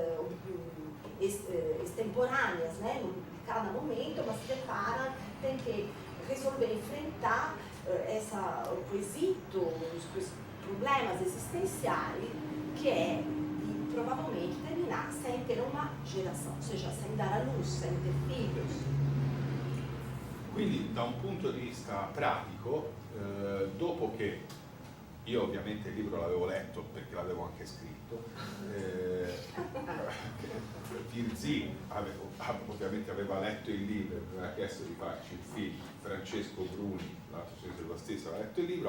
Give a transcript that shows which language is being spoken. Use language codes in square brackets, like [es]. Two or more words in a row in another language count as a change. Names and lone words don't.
[pt] extemporâneas, né, de cada momento, mas se deparam, tem que resolver, enfrentar o quesito, os problemas existenciais, que é provavelmente terminar sem ter uma geração, ou seja, sem dar à luz, sem ter filhos. [it] Quindi da un punto di vista pratico, dopo che io ovviamente il libro l'avevo letto perché l'avevo anche scritto, Virzì ovviamente aveva letto il libro e mi aveva chiesto di farci il film, Francesco Bruni, l'altro Cesare lo stesso, aveva letto il libro.